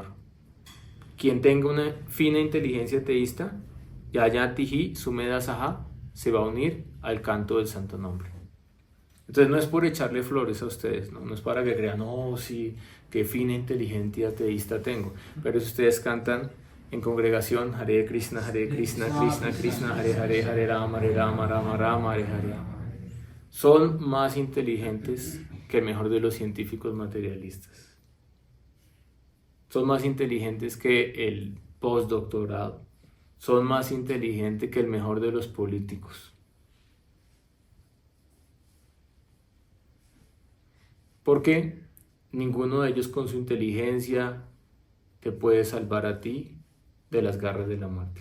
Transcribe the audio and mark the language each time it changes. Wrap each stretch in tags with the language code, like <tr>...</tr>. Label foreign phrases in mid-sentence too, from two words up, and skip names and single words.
<es>Quien tenga una fina inteligencia teísta,</es> <sa>Yayatihi Sumedasaha,</sa> <es>se va a unir al canto del santo nombre. Entonces no es por echarle flores a ustedes, no es para que crean, oh sí, qué fina inteligencia teísta tengo, pero si ustedes cantan en congregación</es> <sa>Hare Krishna, Krishna Krishna, Hare Hare, Hare Rama, Rama Rama, Hare Hare,</sa> <es>son más inteligentes que el mejor de los científicos materialistas. Son más inteligentes que el postdoctorado. Son más inteligentes que el mejor de los políticos. Porque ninguno de ellos con su inteligencia te puede salvar a ti de las garras de la muerte.</es>